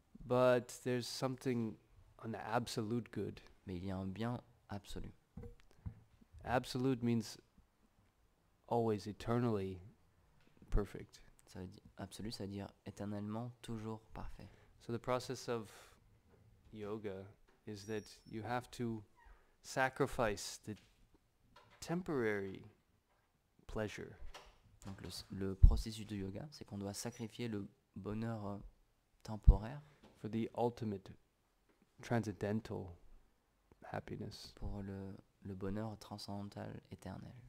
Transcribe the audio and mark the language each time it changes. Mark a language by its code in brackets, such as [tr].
[en] But there's something, an absolute good. [fr] mais il y a un bien absolu. [en] Absolute means always, eternally perfect. [fr] Ça veut dire, absolu, ça veut dire éternellement, toujours parfait. [en] So the process of yoga is that you have to sacrifice the temporary pleasure [fr] Donc le processus de yoga, c'est qu'on doit sacrifier le bonheur temporaire [en] for the ultimate transcendental happiness. [fr] pour le bonheur transcendantal éternel.